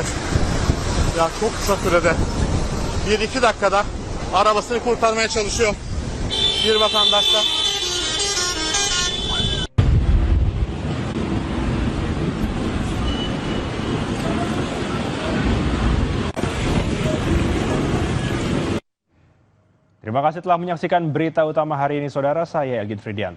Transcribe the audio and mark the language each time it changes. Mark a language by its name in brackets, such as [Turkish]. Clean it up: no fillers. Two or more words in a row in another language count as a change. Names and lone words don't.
[Turkish] Ya çok kısa sürede 1-2 dakikada arabasını kurtarmaya çalışıyor bir vatandaş da. [Indonesian] Terima kasih telah menyaksikan berita utama hari ini, saudara. Saya Elgin Fridianto.